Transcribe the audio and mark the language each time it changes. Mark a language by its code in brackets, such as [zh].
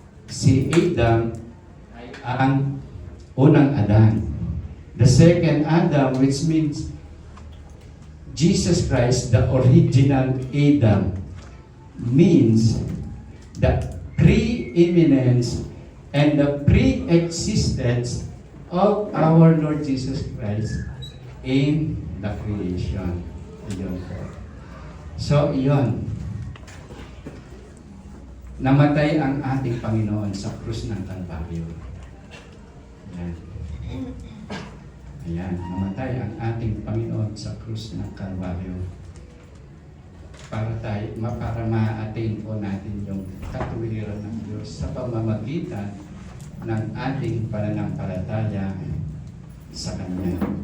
[tl] Si Adam ay ang unang Adan. [en] The second Adam, which means Jesus Christ, the original Adam, means the preeminence and the pre-existence of our Lord Jesus Christ in the creation. [tl] Iyon po. So, iyon. Namatay ang ating Panginoon sa krus ng Kalbaryo. Ayan. Ayan. Namatay ang ating Panginoon sa krus ng Kalbaryo. Para ma-attain po natin yung katuwiran ng Diyos sa pamamagitan ng ating pananampalataya sa Kanya.